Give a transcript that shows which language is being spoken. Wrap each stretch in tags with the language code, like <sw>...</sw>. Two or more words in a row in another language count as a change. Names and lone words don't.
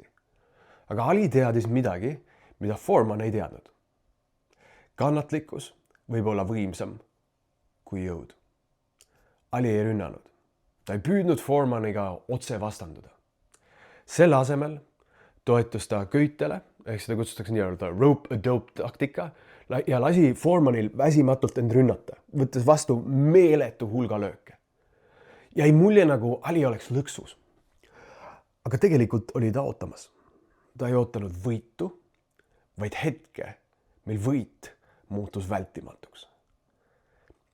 <et>Aga Ali teadis midagi, mida Foreman ei teadnud. Kannatlikkus võib olla võimsam kui jõud. Ali ei rünnanud. Ta ei püüdnud Foremaniga otse vastanduda. Selle asemel toetus ta köitele, ehk seda kutsutakse nii-öelda</et> <en>rope-a-dope</en> <et>taktika ja lasi Foremanil väsimatult end rünnata, võttes vastu meeletu hulga lööke. Jäi mulje, nagu Ali oleks lõksus. Aga tegelikult oli ta ootamas. Ta ei ootanud võitu, vaid hetke, mil võit muutus vältimatuks.</et>